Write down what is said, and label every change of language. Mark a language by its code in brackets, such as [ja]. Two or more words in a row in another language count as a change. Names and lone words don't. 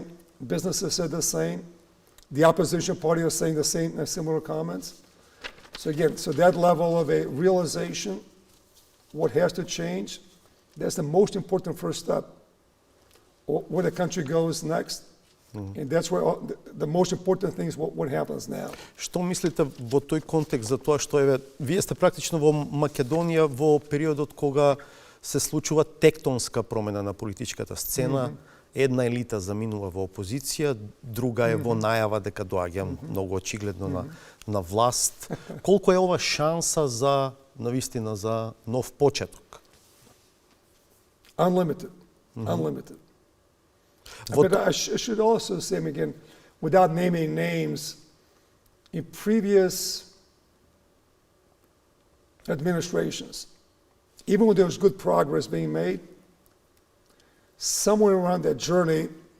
[en] Businesses said the same. The opposition party is saying the same, similar comments. So again, so that level of a realization, what has to change, that's the most important first step. Where the country goes next. And that's where the most important thing is what happens now. [mk] Што мислите во тој контекст за тоа што вие сте практично во Македонија во периодот кога се случува тектонска промена на политичката сцена, една елита заминува во опозиција, друга е во најава дека доаѓа многу очигледно на власт. Колку е ова шанса за навистина за нов почеток? [en] Unlimited. Unlimited. But I should also say, again, without naming names, in previous administrations, even when there was good progress being made, somewhere around that journey,